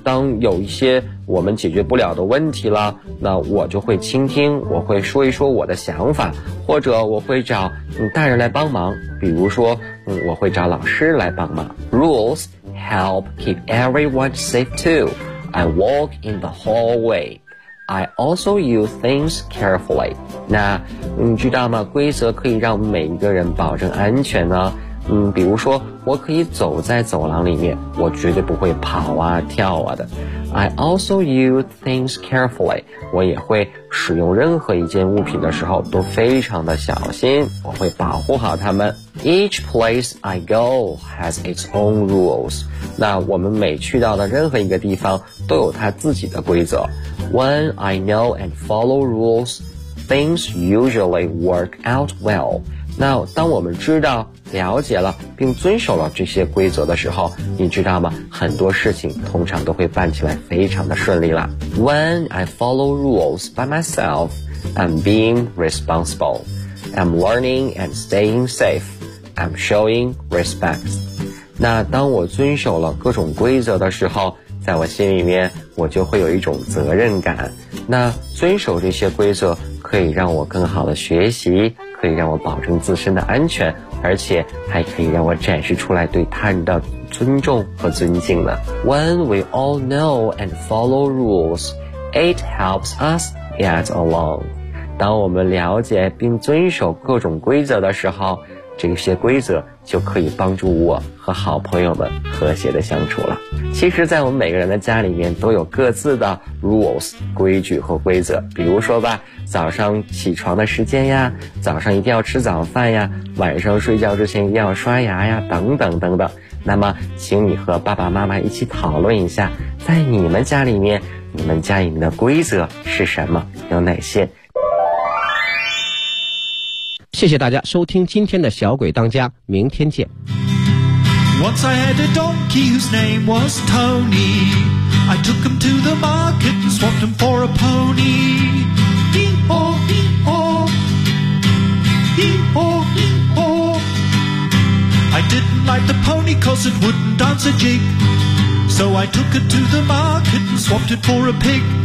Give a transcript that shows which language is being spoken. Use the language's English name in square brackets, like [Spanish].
[Chinese] 当有一些我们解决不了的问题了，那我就会倾听，我会说一说我的想法，或者我会找大人来帮忙，比如说我会找老师来帮忙。 [English] Rules help keep everyone safe too. I walk in the hallway. I also use things carefully. [Chinese] 那你知道吗，规则可以让每一个人保证安全呢。比如说我可以走在走廊里面，我绝对不会跑啊跳啊的。 [English] I also use things carefully. [Chinese] 我也会使用任何一件物品的时候都非常的小心，我会保护好它们。 [English] Each place I go has its own rules. [Chinese] 那我们每去到的任何一个地方都有它自己的规则。 [English] When I know and follow rules, things usually work out well. [Chinese] 那当我们知道了解了并遵守了这些规则的时候，你知道吗，很多事情通常都会办起来非常的顺利了。 [English] When I follow rules by myself, I'm being responsible. I'm learning and staying safe. I'm showing respect. [Chinese] 那当我遵守了各种规则的时候，在我心里面我就会有一种责任感。那遵守这些规则可以让我更好的学习，可以让我保证自身的安全，而且还可以让我展示出来对他人的尊重和尊敬呢。 [English] When we all know and follow rules, it helps us get along. [Chinese] 当我们了解并遵守各种规则的时候，这些规则就可以帮助我和好朋友们和谐的相处了。其实在我们每个人的家里面都有各自的 rules 规矩和规则，比如说吧，早上起床的时间呀，早上一定要吃早饭呀，晚上睡觉之前一定要刷牙呀，等等等等。那么请你和爸爸妈妈一起讨论一下，在你们家里面，你们家里面的规则是什么，有哪些。谢谢大家收听今天的小鬼当家，明天见。 [English] Once I had a donkey whose name was Tony. I took him to the market and swapped him for a pony. Hee-haw, hee-haw. Hee-haw, hee-haw. I didn't like the pony 'cause it wouldn't dance a jig. So I took it to the market and swapped it for a pig.